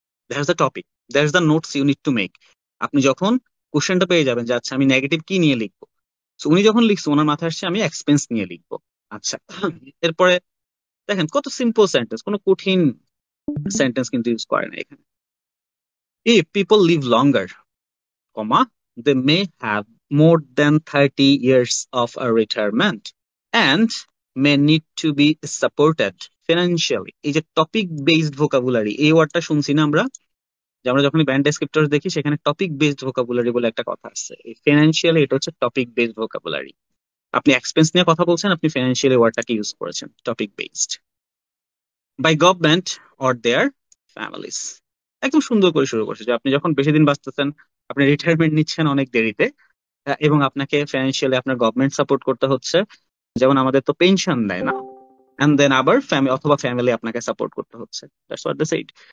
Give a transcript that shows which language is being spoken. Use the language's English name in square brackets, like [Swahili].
[English] That's the topic, that's the notes you need to make. [Bangla] আপনি যখন কোশ্চেনটা পেয়ে যাবেন যে আচ্ছা আমি নেগেটিভ কি নিয়ে লিখবো, তো উনি যখন লিখছে ওনার মাথায় আসছে আমি এক্সপেন্স নিয়ে লিখবো। আচ্ছা, এরপরে দেখেন কত সিম্পল সেন্টেন্স, কোনো কঠিন সেন্টেন্স কিন্তু ইউজ করে না এখানে। [English] If people live longer, comma, they may have more than 30 years of a retirement and may need to be supported financially. [Bangla] এই যে টপিক বেসড ভোকাবুলারি, এই ওয়ার্ডটা শুনছি না আমরা, যে আমরা যখন ব্যান্ড ডেসক্রিপ্টর দেখি সেখানে টপিক বেসড ভোকাবুলারি বলে একটা কথা আছে। এই ফিনান্সিয়ালি এটা হচ্ছে টপিক বেসড ভোকাবুলারি। আপনি এক্সপেন্স নিয়ে কথা বলছেন, আপনি ফিনান্সিয়ালি ওয়ার্ডটাকে ইউজ করেছেন, topic based. [English] By government or their families. [Bangla] একদম সুন্দর করে শুরু করছে যে আপনি যখন বেশি দিন বাঁচতেছেন, আপনি রিটায়ারমেন্ট নিচ্ছেন অনেক দেরিতে, এবং আপনাকে ফিনান্সিয়ালি আপনার গভর্নমেন্ট সাপোর্ট করতে হচ্ছে, যেমন আমাদের তো পেনশন দেয় না, এন্ড দেন আবার ফ্যামিলি অথবা ফ্যামিলি আপনাকে সাপোর্ট করতে হচ্ছে। [English] That's what they said.